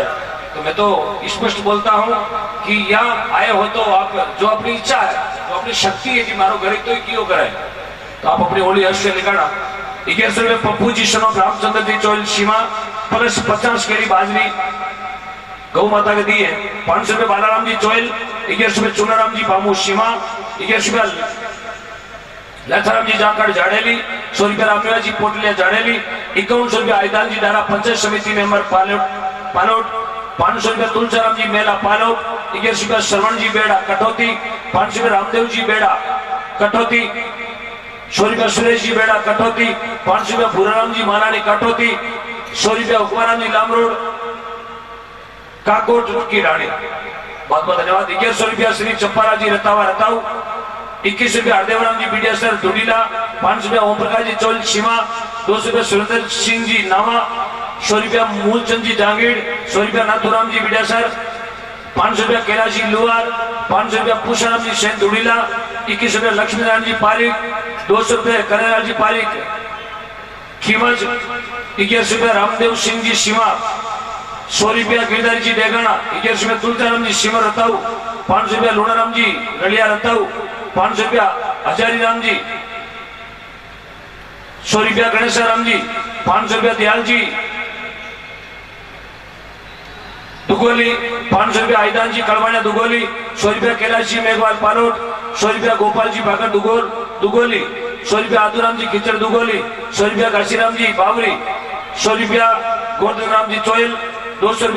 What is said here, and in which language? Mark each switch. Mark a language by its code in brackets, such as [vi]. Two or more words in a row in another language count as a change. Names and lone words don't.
[hi] तो मैं तो स्पष्ट बोलता हूँ कि यहाँ आए हो तो आप जो अपनी इच्छा है, जो अपनी शक्ति है कि मारो घर तो क्यों करे, तो आप अपनी होली हर्ष से निकाला। 1100 रुपये पप्पू जी सनो रामचंद्र जी चौल सीमा प्लस 50 केरी बाजरी गौ माता के दिए। 500 रुपये बालाराम जी चौल, 1100 रुपये चुनाराम जी बामू सीमा, 1100 रुपये लथाराम जी जाकर झाड़ेली, 100 रुपये रामदेवा जी पोटलिया झाड़ेली, 5100 रुपये आयदान जी दारा पंचायत समिति मेंबर पालोट, 500 रुपये तुलसाराम जी मेला पालोट, 1100 रुपये श्रवण जी बेड़ा कटौती, 500 रुपये रामदेव जी बेड़ा कटौती, 100 रुपये सुरेश जी बेड़ा कटौती, 500 रुपये भूराराम जी महारानी कटौती, 100 रुपये हुक्माराम जी लामरोड काकोट की रानी। बहुत बहुत धन्यवाद। 1100 रुपया श्री चंपारा जी रतावा रताऊ, 21 रुपये हरदेवराम जी बीडियासर धुडीला, 500 रुपया ओम प्रकाश जी चौल सीमा, 200 रुपये सुरेंद्र सिंह जी नामा, 100 रुपया मूलचंद जी जांगीड़, 100 रुपया नाथुराम जी बीडियासर, 500 रुपया कैलाश जी लुहार, 500 रुपया पूषाराम जी सेन धुडीला, 21 रुपये लक्ष्मीनारायण जी पारिक, 200 रुपये कन्हैया जी पारिक खीमज, 21 रुपये रामदेव सिंह जी सीमा, 100 रुपया गिरधारी जी डेगाना, 21 रुपये तुलसाराम जी सीमा रताऊ, 500 रुपया लूणाराम जी रलिया रताऊ, 500 रुपया हजारी राम जी, 100 रुपया गणेशाराम जी, 500 रुपया दयाल जी दुगोली, 500 रुपया आयदान जी कड़वाणिया दुगोली, 100 रुपया कैलाश जी मेघवाल पालोट, 100 रुपया गोपाल जी बागर दुगोली, 100 रुपया आदुराम जी खिचड़ दुगोली, 100 रुपया काशीराम जी बावरी, 100 रुपया गोवर्धन राम जी चोयल, 200 रुपया